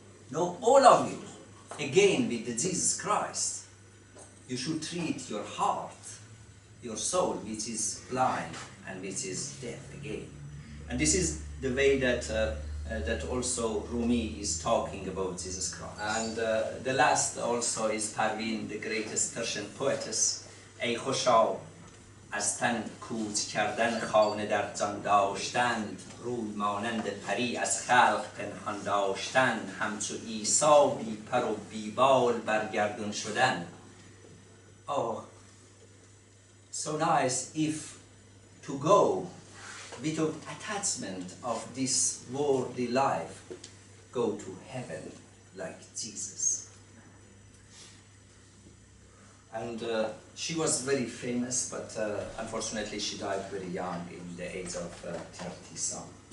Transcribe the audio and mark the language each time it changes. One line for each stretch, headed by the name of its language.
English: No, all of you, again with the Jesus Christ, you should treat your heart, your soul, which is blind and which is deaf again. And this is the way that that also Rumi is talking about Jesus Christ. And the last also is Parveen, the greatest Persian poetess.
Persian: ای خوشا از تن کوچ کردن خانه در جان داشتن روی مانند پری از خلق پنهان داشتن همچو عیسی بی پر و بی بال برگردون شدن.
English: Oh, so nice if to go without attachment of this worldly life, go to heaven like Jesus. And she was very famous, but unfortunately she died very young, in the age of 30-some.